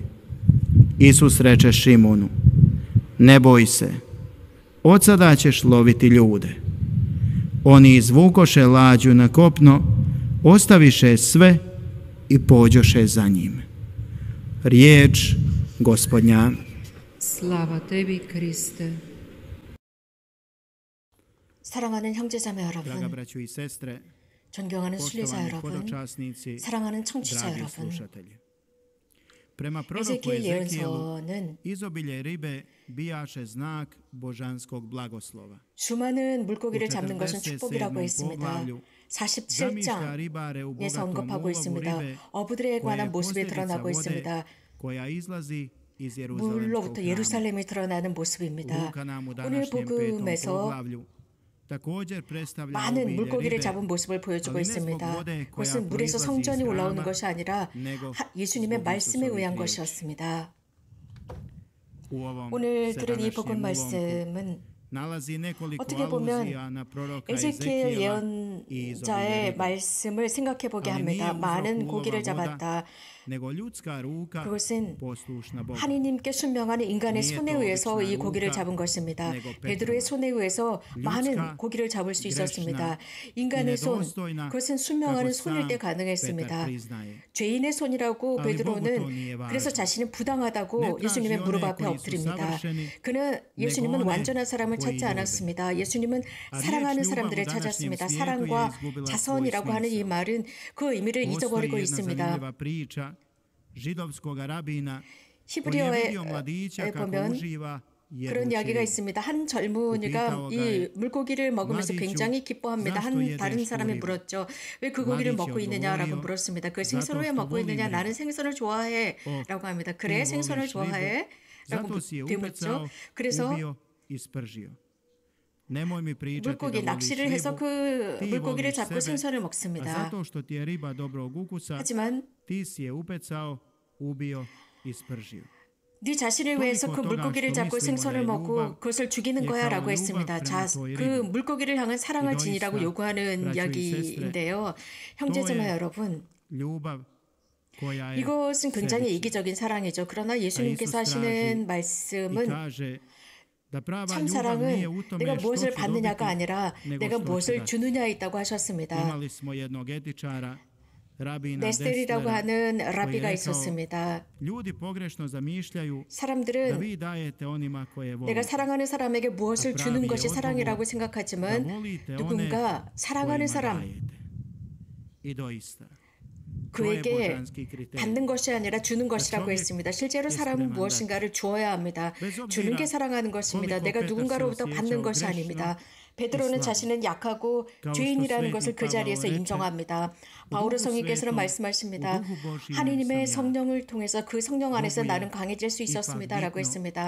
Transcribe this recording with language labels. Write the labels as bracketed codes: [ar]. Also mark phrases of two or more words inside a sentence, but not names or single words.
[hr] Isus reče Šimunu: ne boj se, od sada ćeš loviti ljude. Oni izvukoše lađu na kopno, ostaviše sve i pođoše za njim. Riječ Gospodnja. Slava tebi, Kriste. [ko] 사랑하는 형제자매 [hr] Draga [ko] 여러분, [hr] braćo i sestre, [ko] 존경하는 순리자 [hr] poštovani [ko] 여러분, [hr] podočasnici, [ko] 사랑하는 청취자 [hr] dragi [ko] 여러분. [hr] slušatelji. Prema proroku [ko] 에zeki엘 [hr] Ezekijelu, [ko] 예언서는 [hr] izobilje ribe bijaše znak božanskog blagoslova. [ko] 수많은 물고기를 잡는 것은 47 축복이라고 했습니다. [hr] poglavlju zamišlja ribare u [ko] 47장에서 [hr] bogatom [ko] 언급하고 [hr] ulovu [ko] 있습니다. [hr] ribe [ko] 어부들에 [hr] koja je [ko] 관한 모습이 [hr] posljedica [ko] 드러나고 [hr] vode [ko] 있습니다. [hr] koja izlazi iz Jeruzalemskog [ko] 물로부터 [hr] hrama. [ko] 예루살렘이 드러나는 모습입니다. [hr] Luka nam u [ko] 오늘 [hr] današnjem petom [ko] 복음에서 [hr] poglavlju također predstavlja [ko] 많은 [hr] obilje [ko] 물고기를 [hr] ribe, [ko] 잡은 모습을 보여주고 [hr] ali ne zbog [ko] 있습니다. [hr] vode koja [ko] 그것은 물에서 [hr] proizlazi iz [ko] 성전이 올라오는 [hr] hrama, [ko] 것이 아니라 [hr] nego [ko] 예수님의 [hr] zbog [ko] 말씀에 [hr] Isusovih [ko] 의한 [hr] riječi. [ko] 것이었습니다. [hr] U ovom [ko] 오늘 들은 이 [hr] 17. [ko] 복음 [hr] ulomku [ko] 말씀은 [hr] nalazi nekoliko [ko] 어떻게 보면 [hr] aluzija na proroka [ko] 에ze키엘 [hr] Ezekijela i izobilje [ko] 예언자의 [hr] ribe. [ko] 말씀을 생각해 보게 [hr] Ali [ko] 합니다. [hr] nije uzrok [ko] 많은 [hr] ulova [ko] 고기를 [hr] voda, [ko] 잡았다. [hr] nego ljudska ruka [ko] 그것은 [hr] poslušna Bogu. [ko] 하느님께 순명한 인간의 [hr] nije [ko] 손에 [hr] to [ko] 의해서 [hr] obična [ko] 이 고기를 [hr] ruka, [ko] 잡은 것입니다. [hr] nego [ko] 베드로의 [hr] Petrova. [ko] 손에 의해서 많은 [hr] ljudska, [ko] 고기를 잡을 수 있었습니다. [hr] grešna [ko] 인간의 [hr] i [ko] 손, [hr] nedostojna, [ko] 그것은 순명한 [hr] kako [ko] 손일 [hr] sam [ko] 때 [hr] Petar [ko] 가능했습니다. [hr] priznaje. [ko] 죄인의 손이라고 [hr] Ali Bogu to [ko] 베드로는 [hr] nije važno. [ko] 그래서 자신은 부당하다고 [hr] Ne traži [ko] 예수님의 무릎 [hr] one [ko] 앞에 [hr] koji su [ko] 엎드립니다. [hr] savršeni, [ko] 그는 예수님은 [hr] one [ko] 완전한 사람을 [hr] koji [ko] 찾지 [hr] ljube. [ko] 않았습니다. 예수님은 [hr] A [ko] 사랑하는 [hr] riječ ljubav [ko] 사람들을 [hr] u današnjem [ko] 찾았습니다. [hr] svijetu je [ko] 사랑과 [hr] izgubila svoj [ko] 자선이라고 하는 이 [hr] smisao. [ko] 말은 그 의미를 [hr] Postoji [ko] 잊어버리고 [hr] jedna [ko] 있습니다. [hr] zanimljiva priča židovskog rabina koji je [ko] 히브리어에 [hr] vidio mladića kako [ko] 보면 [hr] uživa [ko] 그런 이야기가 [hr] jedući [ko] 있습니다. 한 젊은이가 이 물고기를 먹으면서 굉장히 기뻐합니다. 한 다른 사람이 물었죠. 왜 그 고기를 먹고 있느냐라고 물었습니다. 그 생선을 왜 먹고 있느냐? 나는 생선을 좋아해 라고 합니다. 그래, 생선을 좋아해? 라고 되묻죠. 그래서 [hr] ubio i spržio. Nemoj mi pričati [ko] 물고기 [hr] da voliš [ko] 낚시를 해서 [hr] ribu, [ko] 그 [hr] ti [ko] 물고기를 [hr] voliš [ko] 잡고 [hr] sebe, [ko] 생선을 [hr] a [ko] 먹습니다. [hr] zato što ti je riba dobrog ukusa, [ko] 하지만 [hr] ti si je upecao, ubio i spržio. [ko] 네 자신을 위해서 그 물고기를 잡고 생선을 먹고 그것을 죽이는 거야 라고 했습니다. 그 물고기를 향한 사랑을 지니라고 요구하는 이야기인데요. 형제자매 여러분, [hr] Ljubav koja je [ko] 이것은 굉장히 [hr] sebična. [ko] 이기적인 사랑이죠. 그러나 예수님께서 하시는 [hr] I [ko] 말씀은 [hr] kaže da prava [ko] 참 [hr] ljubav [ko] 사랑은 [hr] nije u tome [ko] 내가 [hr] što [ko] 무엇을 [hr] ću [ko] 받느냐가 [hr] dobiti, [ko] 아니라 [hr] nego [ko] 내가 [hr] što ću [ko] 무엇을 [hr] dati. [ko] 주느냐에 있다고 하셨습니다. [hr] Imali smo jednog etičara, rabina [ko] 네스텔이라고 [hr] Deslera, [ko] 하는 [hr] koji je [ko] 라비가 [hr] rekao, [ko] 있었습니다. [hr] ljudi pogrešno zamišljaju da [ko] 사람들은 [hr] vi dajete onima koje [ko] 내가 [hr] volite. [ko] 사랑하는 사람에게 무엇을 주는 것이 사랑이라고 [hr] Da [ko] 생각하지만 [hr] volite one [ko] 누군가 사랑하는 [hr] kojima [ko] 사람, [hr] dajete. I doista, to je [ko] 그에게 [hr] božanski kriterij. [ko] 받는 것이 아니라 주는 것이라고 했습니다. 실제로 사람은 무엇인가를 주어야 합니다. 주는 게 사랑하는 것입니다. 내가 누군가로부터 받는 것이 아닙니다. 베드로는 자신은 약하고 죄인이라는 것을 그 자리에서 인정합니다. 바오로 성인께서는 말씀하십니다. 하느님의 성령을 통해서 그 성령 안에서 나는 강해질 수 있었습니다 라고 했습니다.